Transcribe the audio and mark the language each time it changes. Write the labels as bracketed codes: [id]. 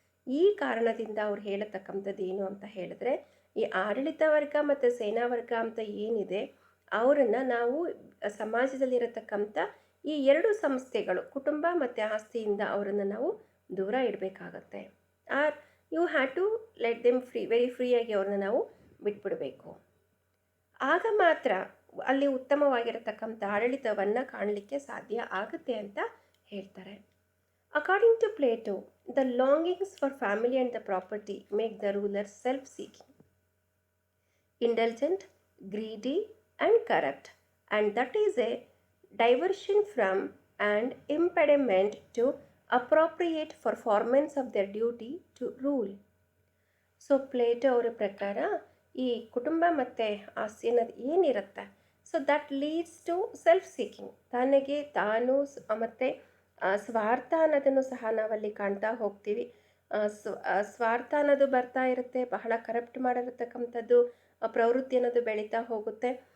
[kn] ಈ ಕಾರಣದಿಂದ ಅವ್ರು ಹೇಳತಕ್ಕಂಥದ್ದು ಏನು ಅಂತ ಹೇಳಿದ್ರೆ ಈ ಆಡಳಿತ ವರ್ಗ ಮತ್ತು ಸೇನಾ ವರ್ಗ ಅಂತ ಏನಿದೆ ಅವರನ್ನು ನಾವು ಸಮಾಜದಲ್ಲಿರತಕ್ಕಂಥ ಈ ಎರಡು ಸಂಸ್ಥೆಗಳು ಕುಟುಂಬ ಮತ್ತು ಆಸ್ತಿಯಿಂದ ಅವರನ್ನು ನಾವು ದೂರ ಇಡಬೇಕಾಗತ್ತೆ. [en] are you have to let them very ಫ್ರೀಯಾಗಿ [kn] ಅವ್ರನ್ನ ನಾವು ಬಿಟ್ಬಿಡಬೇಕು. ಆಗ ಮಾತ್ರ ಅಲ್ಲಿ ಉತ್ತಮವಾಗಿರತಕ್ಕಂಥ ಆಡಳಿತವನ್ನು ಕಾಣಲಿಕ್ಕೆ ಸಾಧ್ಯ ಆಗುತ್ತೆ ಅಂತ ಹೇಳ್ತಾರೆ. [en] According to Plato, the longings for family and the property make the ruler self seeking, indulgent, greedy and corrupt, and that is a diversion from and impediment to appropriate performance of their duty to rule. [kn] So Plato ಅವರ ಪ್ರಕಾರ ಈ ಕುಟುಂಬ ಮತ್ತು ಆಸ್ತಿ ಅನ್ನೋದು ಏನಿರುತ್ತೆ, [en] so that leads to self seeking, [kn] ತನಗೆ ತಾನು ಮತ್ತು ಸ್ವಾರ್ಥ ಅನ್ನೋದನ್ನು ಸಹ ನಾವಲ್ಲಿ ಕಾಣ್ತಾ ಹೋಗ್ತೀವಿ. ಸ್ವಾರ್ಥ ಅನ್ನೋದು ಬರ್ತಾ ಇರುತ್ತೆ, ಬಹಳ ಕರಪ್ಟ್ ಮಾಡಿರತಕ್ಕಂಥದ್ದು ಪ್ರವೃತ್ತಿ ಅನ್ನೋದು ಬೆಳೀತಾ ಹೋಗುತ್ತೆ.